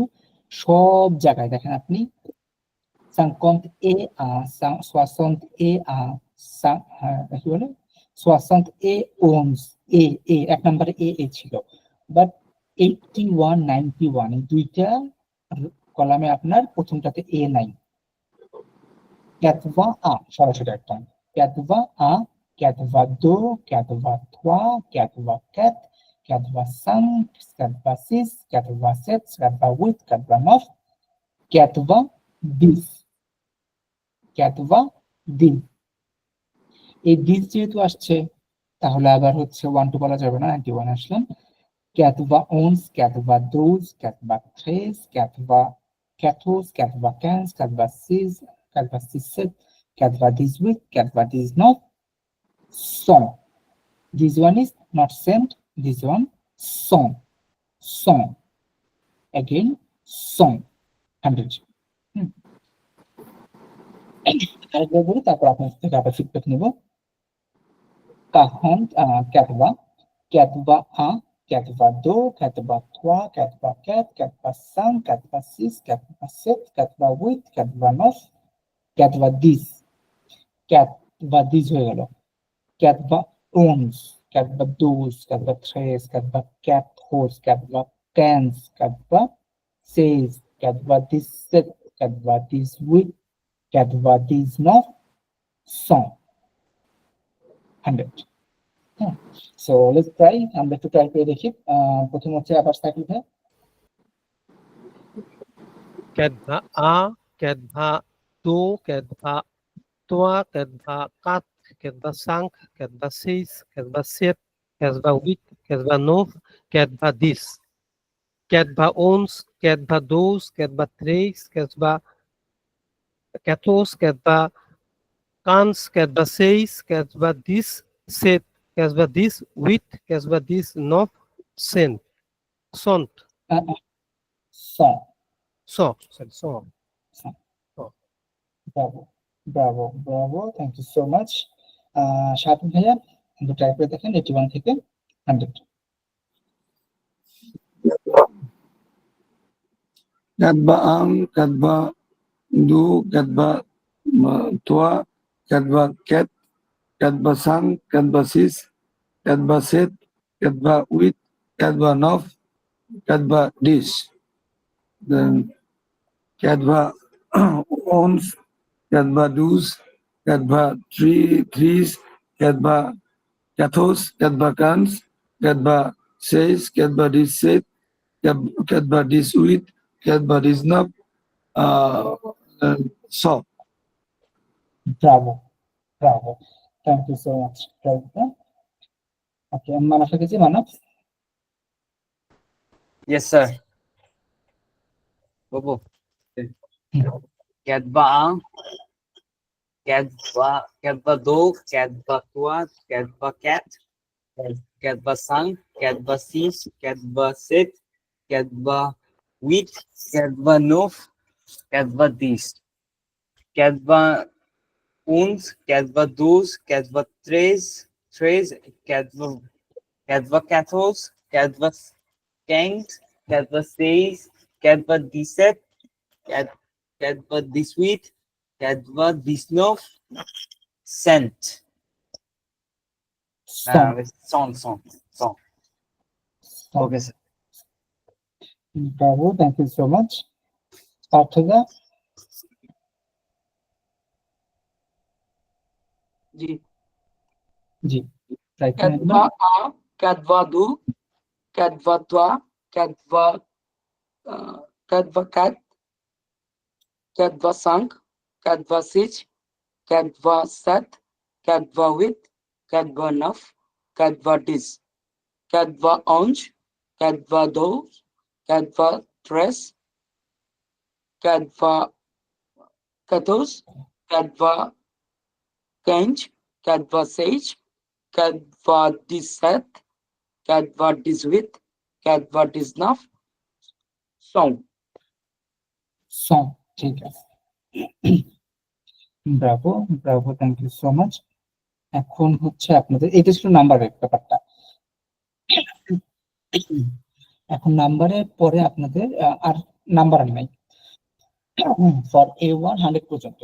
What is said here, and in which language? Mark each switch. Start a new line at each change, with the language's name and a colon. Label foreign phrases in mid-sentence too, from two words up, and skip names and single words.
Bangla: সব জায়গায় দেখেন আপনি 50 এ আ, 60 এ আ, কি বলে 60 এ ওনস, এ এক নম্বরে এ ছিল, বাট 81 91 এই দুইটা কলামে আপনার প্রথমটাতে এ নাই।
French: quatre-vingt un
Bangla: সরাসরি একটা,
French: quatre-vingt un, quatre-vingt deux, quatre-vingt trois, quatre-vingt quatre, quatre-vingt cinq, quatre-vingt six, quatre-vingt sept, quatre-vingt huit, quatre-vingt neuf, quatre-vingt dix, quatre-vingt dix.
Bangla: এই dix যেহেতু আসছে, তাহলে আবার হচ্ছে 1 2 বলা যাবে না, 91 আসলেন।
French: quatre-vingt onze, quatre-vingt douze, quatre-vingt treize, quatre-vingt quatorze, quatre-vingt quinze, quatre-vingt seize, quatre-vingt dix-sept, quatre-vingt dix-huit, quatre-vingt dix-neuf, cent.
English: This one is not cent, this one cent.
French: Cent. Again, cent. 100.
Bangla: আরেকবার বলি, তারপর আপনার থেকে আবার ফিডব্যাক নেব।
French: 40, quatre-vingt, quatre-vingt un, quatre-vingt deux, quatre-vingt trois, quatre-vingt quatre, quatre-vingt cinq, quatre-vingt six, quatre-vingt sept, quatre-vingt huit, quatre-vingt neuf, quatre-vingt dix. quatre-vingt dix
Bangla: হয়ে গেল।
French: quatre-vingt onze, quatre-vingt douze, quatre-vingt treize, quatre-vingt quatorze, quatre-vingt quinze, quatre-vingt seize, quatre-vingt dix-sept, quatre-vingt dix-huit, quatre-vingt dix-neuf, cent. 100.
Bangla: হ্যাঁ,
English: so let's try,
Bangla: আমরা একটু ট্রাই করে দেখি। প্রথম হচ্ছে আবার সাইকেল ভাই।
French: quatre-vingt un, quatre-vingt deux, quatre-vingt trois, quatre-vingt quatre, quatre-vingt cinq, quatre-vingt six, quatre-vingt sept, quatre-vingt huit, quatre-vingt neuf, quatre-vingt dix, ক্যাটভা onze, Cat va dos, cat va tres, cat va 14, cat va 15, cat va 6, cat va 10, 7, cat va 10, 8, cat va 10, 9, 100. Sont. Song.
English: So, sorry, so.
Bangla: ব্রাভো, ব্রাভো, ব্রাভো,
English: thank you so much.
Bangla: স্বাধীন ভাইয়া কিন্তু ট্রাই করে দেখেন 81 থেকে 100।
French: Kadba ang, kadba du, kadba tua, kadba ket, kadba sang, kadba sis, kadba set, kadba wit, kadba nov, kadba dis. Then kadba ons, kadba dus, kadba trees, kadba kathos, kadba kans, kadba seis, kadba dis set, kadba dis wit, kadba dis nov, so.
Bangla: ব্রাভো, ব্রাভো,
English: thank you so much.
Bangla: ওকে, মানব গেছি, মানব।
English: Yes, sir. Bobo.
French: Cat ba ang, cat ba do, cat ba tua, cat ba cat, cat ba sang, cat ba sis, cat ba set, cat ba wheat, cat ba nov, cat ba dis, cat ba uns, cat ba dos, cat ba tres, cat ba cathos, cat ba kangs, cat ba seis, cat ba diset, cat ba diswit, cat ba disnov, scent. Song.
English: Okay, sir.
Bangla: ব্রাভো,
English: thank you so much.
Bangla: পার্থদা। जी জি, ট্রাই করে দেখবেন।
French: Kadva a, kadva du, kadva tua, kadva cat, kadva sang, kadva sich, kadva set, kadva with, kadva naf, kadva dis, kadva onj, kadva dos, kadva tres, kadva kathos, kadva kenj, kadva sage, kadva disset, kadva diswit, kadva disnaf, song.
Bangla: সং, ঠিক আছে। ব্রাভো, ব্রাভো,
English: thank you so much.
Bangla: এখন হচ্ছে আপনাদের, এটা ছিল নাম্বারের ব্যাপারটা। এখন নাম্বারের পরে আপনাদের আর নাম্বার নাই ফর A1 100 পর্যন্ত।